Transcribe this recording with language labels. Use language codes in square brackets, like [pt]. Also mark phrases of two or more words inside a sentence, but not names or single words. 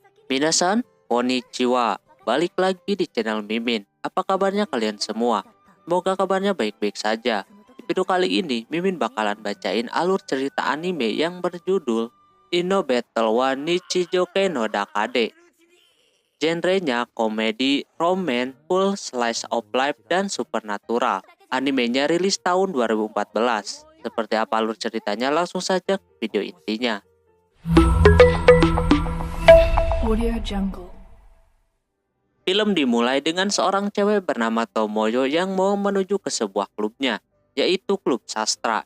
[ja] みなさん、こんにちは. [id] Balik lagi di channel Mimin. Apa kabarnya kalian semua? Semoga kabarnya baik-baik saja. Di video kali ini, Mimin bakalan bacain alur cerita anime yang berjudul Inno Battle wa Nichijouke no Dakade. Genrenya komedi, [en] romance, full slice of life, [id] dan supernatural. Animenya rilis tahun 2014. Seperti apa alur ceritanya? Langsung saja ke video intinya. Audio Jungle. Film dimulai dengan seorang cewek bernama Tomoyo yang mau menuju ke sebuah klubnya, yaitu klub sastra.